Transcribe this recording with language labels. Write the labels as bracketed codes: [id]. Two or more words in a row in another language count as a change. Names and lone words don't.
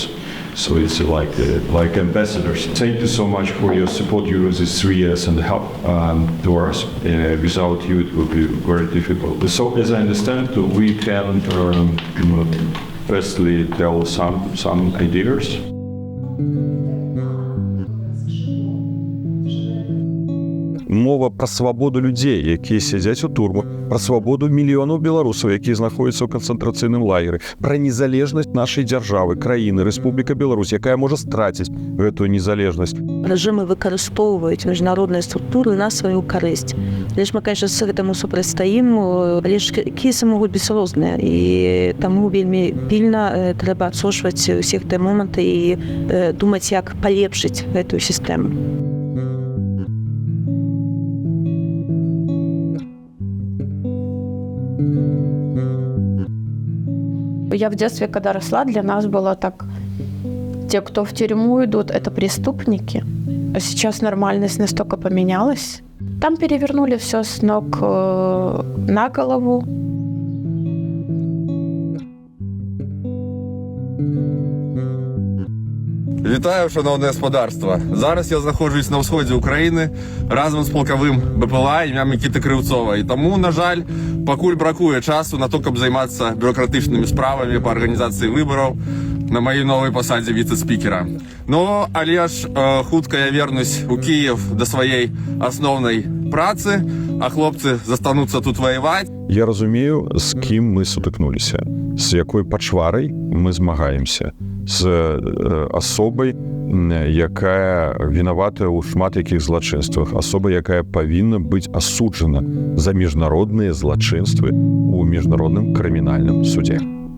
[en] So it's like ambassadors. Thank you so much for your support during these 3 years and help to us. Without you, it would be very difficult. So, as I understand, we can firstly tell some ideas. [be] Мова пра свабоду людзей, якія сядзяць у турму, пра свабоду мільёнаў беларусаў, якія знаходзяцца ў канцэнтрацыйным лагеры, пра незалежнасць нашай дзяржавы, краіны, Рэспубліка Беларусь, якая можа страціць гэтую незалежнасць. Рэжымы выкарыстоўваюць міжнародныя структуры на сваю карысць. Але ж мы, конечно, з гэтаму супрацьстаім, але ж кейсы могуць быць розныя, і таму вельмі пільна трэба адсочваць усе гэтыя моманты і думаць, як палепшыць гэтую сістэму. [ru] Я в детстве, когда росла, для нас было так: те, кто в тюрьму идут, это преступники. А сейчас нормальность настолько поменялась. Там перевернули все с ног на голову. [uk] Вітаю, шановне господарство. Зараз я знаходжусь на сході України разом з полковим БПЛА ім'ям Микити Кривцова. І тому, на жаль, пакуль бракує часу на то, каб займатися бюрократичними справами по організації виборів на моїй новій посаді віце-спікера. Ну, але ж хутко я вернусь у Київ до своєї основної праці, а хлопці застануться тут воювати. [be] Я разумею, з кім ми сутыкнуліся, з якой пачварай мы змагаемся, з асобай, якая вінаватая ў шмат якіх злачынствах, асоба, якая павінна быць асуджана за міжнародныя злачынствы ў міжнародным крымінальным судзе.